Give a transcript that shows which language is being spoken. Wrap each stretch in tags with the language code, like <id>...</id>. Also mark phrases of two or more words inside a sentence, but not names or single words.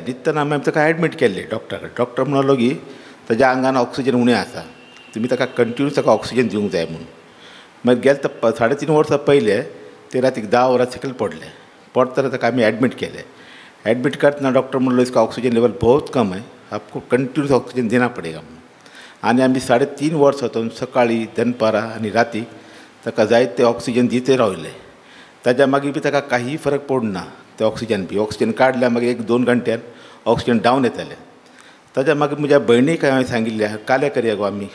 <kok>न्हिदतना आमी ताका एडमीट केल्ले डॉक्टरा कडेन. डॉक्टर म्हणलो की ताच्या आंगान ऑक्सिजन उणें आसा. तुमी ताका कंटिन्यूस ताका ऑक्सिजन दिवंक जाय म्हणून. मागीर गेले 3.5 वर्सां पयले ते रातीक 10 वरां सकयल पडले. पडतना ताका आमी एडमीट केले. एडमीट करतना डॉक्टर म्हणलो</kok> <hi>इसका</hi> <en>oxygen level</en> <hi>बहुत कम है. आपको कंटिन्यूस ऑक्सिजन देना पडेगा म्हणून.</hi> <kok>आनी आमी 3.5 वर्सांतून सकाळीं दनपारां आनी रातीक ताका जाय ते ऑक्सिजन दिते रावले. ताच्या मागीर बी ताका काही फरक पडना. ते ऑक्सिजन बी ऑक्सिजन काडल्या मागीर 1-2 घंट्यान ऑक्सिजन डावन येतालें. ताच्या मागीर म्हज्या भयणीक हांवें सांगिल्लें काले करया गो आमी.</kok>